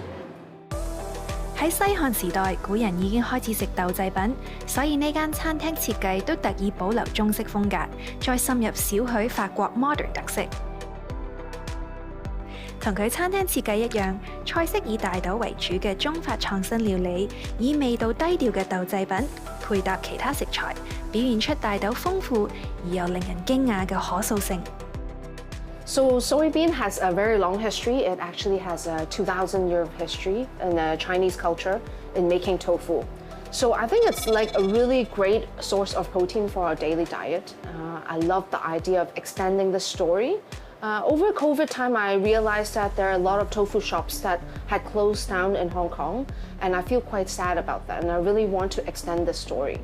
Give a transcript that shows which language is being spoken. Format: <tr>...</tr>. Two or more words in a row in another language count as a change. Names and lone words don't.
<yue>喺西漢時代，古人已經開始食豆製品，所以呢間餐廳設計都特意保留中式風格，再滲入少許法國 modern 特色。同佢餐廳設計一樣，菜式以大豆為主嘅中法創新料理，以味道低調嘅豆製品配搭其他食材，表現出大豆豐富而又令人驚訝嘅可塑性。</yue> <en>So soybean has a very long history. It actually has a 2,000-year history in Chinese culture in making tofu. So I think it's like a really great source of protein for our daily diet. I love the idea of extending the story. Over COVID time, I realized that there are a lot of tofu shops that had closed down in Hong Kong, and I feel quite sad about that, and I really want to extend the story.</en>